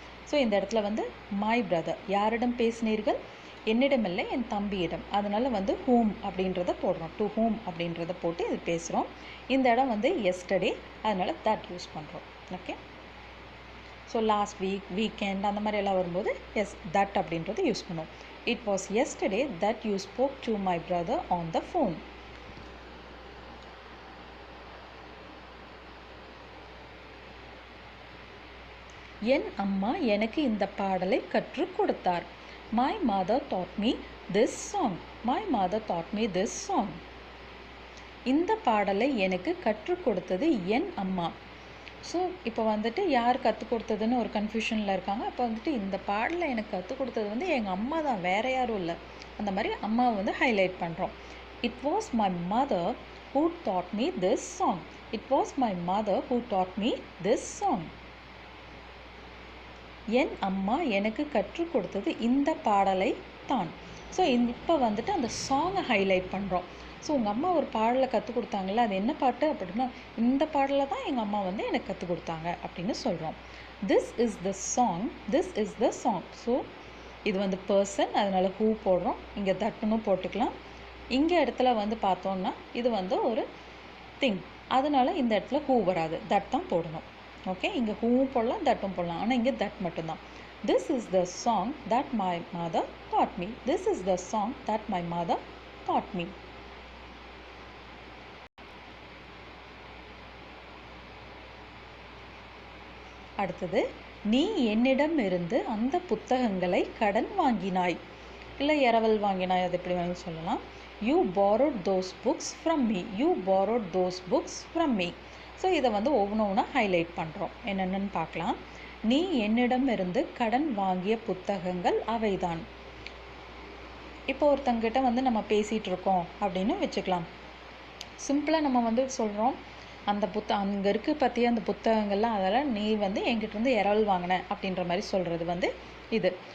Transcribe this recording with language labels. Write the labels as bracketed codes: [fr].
[ta] So இந்த இடத்துல வந்து [en] my brother [ta] யாரிடம் பேசினீர்கள், என்னிடமில்லை என் தம்பியிடம். அதனால் வந்து whom அப்படின்றத போடுறோம். [en] to whom [ta] அப்படின்றத போட்டு இது பேசுகிறோம். இந்த இடம் வந்து yesterday, அதனால் that யூஸ் பண்ணுறோம். ஓகே, ஸோ லாஸ்ட் வீக்கெண்ட் அந்த மாதிரி எல்லாம் வரும்போது that அப்படின்றது யூஸ் பண்ணுவோம். [en] It was yesterday that you spoke to my brother on the phone. [ta] என் அம்மா எனக்கு இந்த பாடலை கற்றுக் கொடுத்தார். [en] My mother taught me this song. My mother taught me this song. [ta] இந்த பாடலை எனக்கு கற்றுக் கொடுத்தது என் அம்மா. ஸோ இப்போ வந்துட்டு யார் கற்றுக் கொடுத்ததுன்னு ஒரு கன்ஃபியூஷனில் இருக்காங்க. அப்போ வந்துட்டு இந்த பாடலை எனக்கு கற்றுக் கொடுத்தது வந்து எங்கள் அம்மா தான், வேறு யாரும் இல்லை. அந்த மாதிரி அம்மாவை வந்து ஹைலைட் பண்ணுறோம். [en] It was my mother who taught me this song. It was my mother who taught me this song. [ta] என் அம்மா எனக்கு கற்றுக் கொடுத்தது இந்த பாடலை தான். ஸோ இப்போ வந்துட்டு அந்த சாங்கை ஹைலைட் பண்ணுறோம். ஸோ உங்கள் அம்மா ஒரு பாடலை கற்றுக் கொடுத்தாங்கல்ல, அது என்ன பாட்டு அப்படின்னா இந்த பாடலை தான் எங்கள் அம்மா வந்து எனக்கு கற்றுக் கொடுத்தாங்க அப்படின்னு சொல்கிறோம். [en] This is the song. [ta] So இது வந்து பர்சன், அதனால் ஹூ போடுறோம். இங்கே தட்டுன்னு போட்டுக்கலாம். இங்கே இடத்துல வந்து பார்த்தோன்னா இது வந்து ஒரு திங், அதனால் இந்த இடத்துல ஹூ வராது, தட் தான் போடணும். ஓகே, இங்கே ஹூவும் போடலாம், தட்டும் போடலாம், ஆனால் இங்கே தட் மட்டும்தான். [en] This is the song that my mother taught me. This is the song that my mother taught me. [ta] அடுத்தது, நீ என்னிடமிருந்து அந்த புத்தகங்களை கடன் வாங்கினாய், இல்லை இரவல் வாங்கினாய், அது எப்படி வேணும் சொல்லலாம். [en] You borrowed those books from me. You borrowed those books from me. [ta] So இதை வந்து ஒவ்வொன்றா ஹைலைட் பண்ணுறோம். என்னென்னு பார்க்கலாம். நீ என்னிடமிருந்து கடன் வாங்கிய புத்தகங்கள் அவைதான். இப்போ ஒருத்தங்கிட்ட வந்து நம்ம பேசிகிட்டு இருக்கோம் அப்படின்னு வச்சுக்கலாம். சிம்பிளாக நம்ம வந்து சொல்கிறோம், அந்த அங்கே இருக்க பற்றிய அந்த புத்தகங்கள்லாம், அதெல்லாம் நீ வந்து என்கிட்டருந்து இரவல் வாங்கின அப்படின்ற மாதிரி சொல்கிறது வந்து இது.